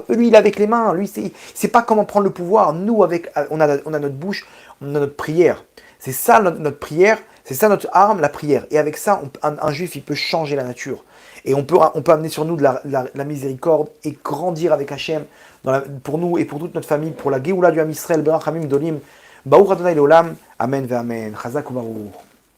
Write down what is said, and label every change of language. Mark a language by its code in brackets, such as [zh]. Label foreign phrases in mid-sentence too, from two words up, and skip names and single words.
[fr] Lui, il est avec les mains. Lui, il ne sait pas comment prendre le pouvoir. Nous, on a notre bouche, on a notre prière. C'est ça notre prière, c'est ça notre arme, la prière. Et avec ça, un juif, il peut changer la nature. Et on peut amener sur nous de la miséricorde et grandir avec Hachem pour nous et pour toute notre famille, pour la Géoula du Ham Israël, [he] ברחמים גדולים ברוך ה' לעולם אמן ואמן חזק וברוך.